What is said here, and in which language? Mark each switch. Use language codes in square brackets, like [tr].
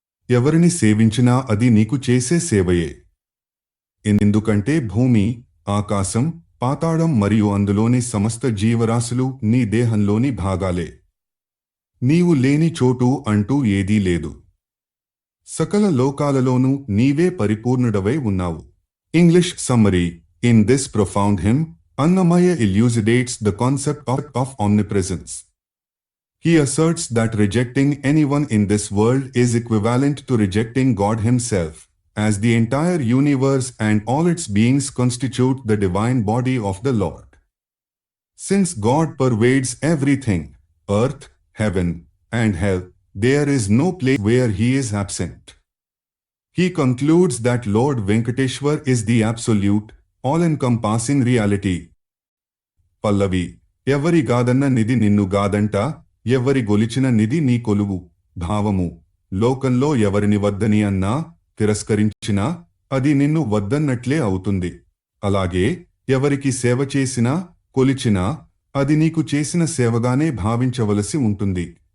[te] ఎవరిని సేవించినా అది నీకు చేసే సేవయే. ఎందుకంటే భూమి, ఆకాశం, పాతాళం మరియు అందులోని సమస్త జీవరాశులు నీ దేహంలోని భాగాలే. నీవు లేని చోటు అంటూ ఏదీ లేదు. సకల లోకాలలోనూ నీవే పరిపూర్ణుడవై ఉన్నావు. [en] English summary: In this profound hymn, Annamaya elucidates the concept of omnipresence. He asserts that rejecting anyone in this world is equivalent to rejecting God himself, as the entire universe and all its beings constitute the divine body of the Lord. Since God pervades everything, earth, heaven, and hell, there is no place where he is absent. He concludes that Lord Venkateshwar is the absolute, all-encompassing reality. [te] పల్లవి: ఎవరి గాదన్న నిధి నిన్ను గాదంట, ఎవరి గొలిచిన నిధి నీ కొలువు. భావము: లోకంలో ఎవరిని వద్దని అన్నా, తిరస్కరించినా అది నిన్ను వద్దన్నట్లే అవుతుంది. అలాగే ఎవరికి సేవ చేసినా, కొలిచినా అది నీకు చేసిన సేవగానే భావించవలసి ఉంటుంది.